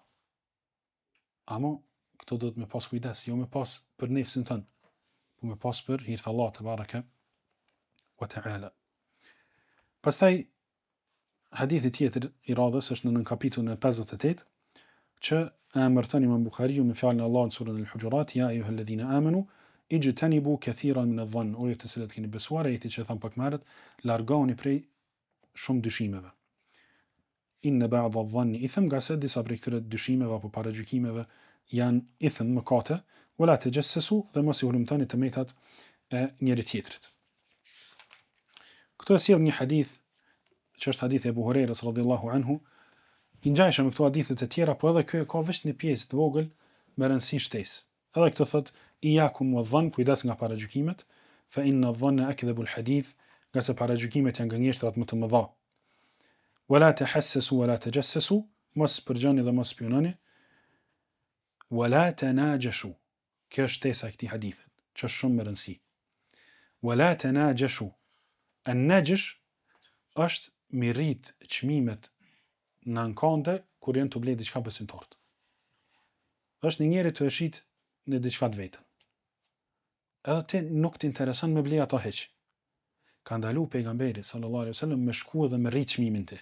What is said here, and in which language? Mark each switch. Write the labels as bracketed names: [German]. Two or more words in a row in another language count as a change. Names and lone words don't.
[Albanian] Amo këto do të me pas kujdes, jo me pas për nefsin tënë, po me pas për hir të Allahut [Arabic] تبارك وتعالى. [Albanian] Pastaj hadithi tjetër i radhës është në kapitullin e 58 që emërton Imam Buhariu me fjalën e Allahut surën Al-Hujurat, [Arabic] يا أيها الذين آمنوا اجتنبوا كثيرا من الظن, [Albanian] o ju të cilët keni besuar, ajeti që tham pak më herët, largoni prej shumë dyshimeve. [Arabic] إن بعض الظن إثم, [Albanian] nga se disa prej këtyre dyshimeve apo paragjykimeve janë ithm, mëkate, [Arabic] ولا تجسسوا, [Albanian] dhe mos i hulumtoni të metat e njëri tjetrit. Këto e sjell një hadith që është hadithi e Abu Hurairës [Arabic] رضي الله عنه. [Albanian] I ngjajshëm me këto hadithet e tjera, po edhe kjo ka vetëm një pjesë të vogël me rëndësi shtesë. Edhe këto thot [Arabic] إياكم والظن, [Albanian] kujdes nga paragjykimet, [Arabic] فإن الظن أكذب الحديث, [Albanian] nga se paragjykimet janë gënjeshtrat më të mëdha. [Arabic] ولا تحسسوا ولا تجسسوا, [Albanian] mos përgjani dhe mos spiononi. [Arabic] ولا تناجشوا, [Albanian] kjo është shtesa e këtij hadithi, që është shumë me rëndësi. [Arabic] ولا تناجشوا. [Albanian] An-najsh është mi rrit çmimet në ankande kur janë të blejë diçka besimtarët. Është një njeri të e shit në diçka të vetën. Edhe ti nuk të intereson me blej ato hiç. Ka ndalu pejgamberi [Arabic] صلى الله عليه وسلم [Albanian] me shku edhe me rrit çmimin ti.